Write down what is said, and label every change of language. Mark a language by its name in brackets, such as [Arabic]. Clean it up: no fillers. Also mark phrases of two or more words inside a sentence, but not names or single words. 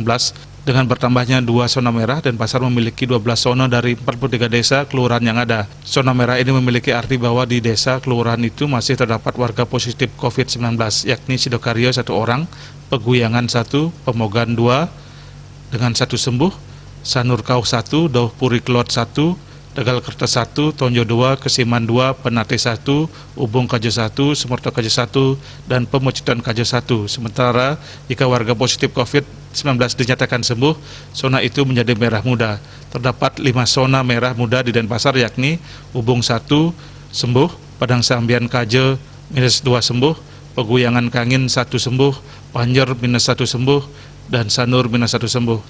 [Indonesian] Dengan bertambahnya 2 zona merah, Denpasar memiliki 12 zona dari 43 desa kelurahan yang ada. Zona merah ini memiliki arti bahwa di desa kelurahan itu masih terdapat warga positif COVID-19, yakni Sidokaryo 1 orang, Peguyangan 1, Pemogan 2, dengan 1 sembuh, Sanurkau 1, Dauh Puri Kelot 1, Tegal Kertas 1, Tonjo 2, Kesiman 2, Penate 1, Ubung Kajo 1, Sumerto Kajo 1, dan Pemocutan Kajo 1. Sementara jika warga positif COVID-19 dinyatakan sembuh, zona itu menjadi merah muda. Terdapat 5 zona merah muda di Denpasar yakni Ubung 1 sembuh, Padang Sambian Kajo -2 sembuh, Peguyangan Kangin 1 sembuh, Panjer -1 sembuh, dan Sanur -1 sembuh.